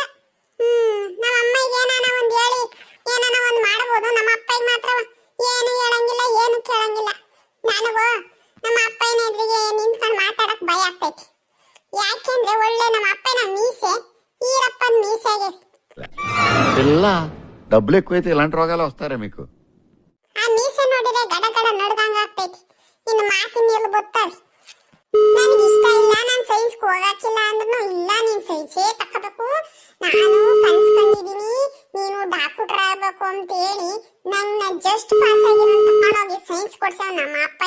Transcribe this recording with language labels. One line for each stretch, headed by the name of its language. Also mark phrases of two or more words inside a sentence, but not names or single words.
Kannada: ನಮ್ಮ ಅಮ್ಮಗೆ ಏನಾನ ಒಂದ್ ಹೇಳಿ ಏನಾನ ಒಂದ್ ಮಾಡಬಹುದು, ನಮ್ಮ ಅಪ್ಪಗೆ ಮಾತ್ರ ಏನು ಹೇಳಂಗಿಲ್ಲ, ಏನು ಕೇಳಂಗಿಲ್ಲ. ನನಗೂ ನಮ್ಮ ಅಪ್ಪನ ಎದುರಿಗೆ ನಿಂತ್ಕೊಂಡು ಮಾತಾಡಕ್ ಭಯ ಆಗ್ತೈತಿ. ಯಾಕೆಂದ್ರೆ ಒಳ್ಳೆ ನಮ್ಮ ಅಪ್ಪನ ಮೀಸೆ ಈರಪ್ಪನ ಮೀಸೆಗೆ
Telugu: ಇಲ್ಲ డబ్బులు ఎక్కువైతే ఇలాంటి రోగాలు వస్తారా మీకు?
Kannada: ಆ ಮೀಸೆ ನೋಡಿದ್ರೆ ಗಡ ಗಡ ನಡ್ದಂಗ ಆಗ್ತೈತಿ. ಇನ್ನು ಮಾತಿನ ಎಲ್ಲಿ ಗೊತ್ತಾವಿ. ನನಗೆ ಇಷ್ಟ ಇಲ್ಲ, ನಾನು ಸೈನ್ಸ್ಗೆ ಹೋಗಕ್ಕಿಲ್ಲ ಅಂದ್ರೂ ಇಲ್ಲ, ನೀನ್ ಸೈನ್ಸೇ ತಕೋಬೇಕು, ನಾನು ಕನ್ಸ್ಕೊಂಡಿದೀನಿ ನೀನು ಡಾಕ್ಟರ್ ಆಗ್ಬೇಕು ಅಂತ ಹೇಳಿ ನನ್ನ
English: just pass
Kannada: ಆಗಿರೋ ತಕೊಂಡೋಗಿ ಸೈನ್ಸ್ ಕೊಡ್ಸವ್ ನಮ್ಮ ಅಪ್ಪಯ್ಯ.